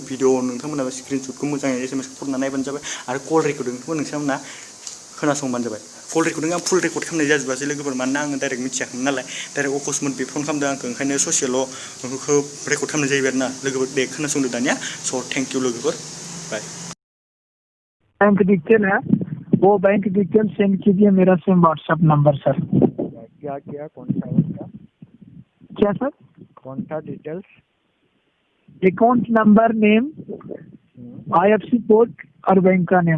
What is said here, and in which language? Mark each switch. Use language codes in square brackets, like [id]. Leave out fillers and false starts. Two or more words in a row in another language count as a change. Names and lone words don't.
[brx] भिडिअआव नोंथांमोनाबो स्क्रिनशटखौ मोजाङै SMSखौ फरायना नायबानो जाबाय। आरो कल रेकर्डिंखौबो नोंथांमोना खोनासंबानो जाबाय। [en] call recording [brx] आं [en] full record [brx] खालामनाय जाजोबासै लोगोफोर, मानोना आङो डाइरेक्ट मिथियाखैमोन नालाय। डाइरेक्ट अकस्मात बे फन खालामदों आंखौ, ओंखायनो ससेल' रेकर्ड खालामनाय जाहैबाय आरो ना लोगोफोर। दे खोनासंदो दानिया। [en] so thank you [brx] लोगोफोर, बाय। [en] bank detail [hi] है वो [en] bank detail [hi] सेंड कीजिए मेरा [en] same WhatsApp number [hi] सर। क्या क्या कौन सा क्या सर? कौन सा डिटेल्स? [en] account number, name, IFC code [hi] और बैंक का नेम।